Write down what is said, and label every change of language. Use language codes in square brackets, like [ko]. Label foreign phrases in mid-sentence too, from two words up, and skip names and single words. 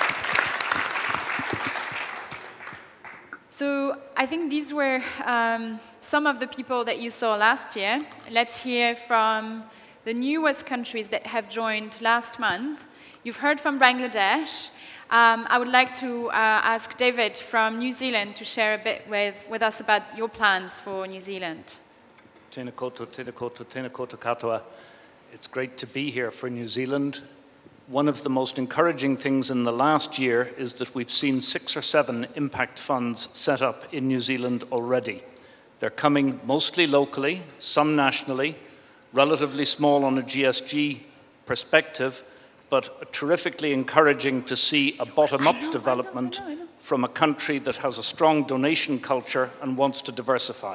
[en] So I think these were some of the people that you saw last year. Let's hear from the newest countries that have joined last month. You've heard from Bangladesh. I would like to ask David from New Zealand to share a bit with us about your plans for New Zealand. [mi] Tēnā koutou, tēnā koutou, tēnā koutou katoa. [en] It's great to be here for New Zealand. One of the most encouraging things in the last year is that we've seen 6 or 7 impact funds set up in New Zealand already. They're coming mostly locally, some nationally, relatively small on a GSG perspective, but terrifically encouraging to see a bottom-up development from a country that has a strong donation culture and wants to diversify.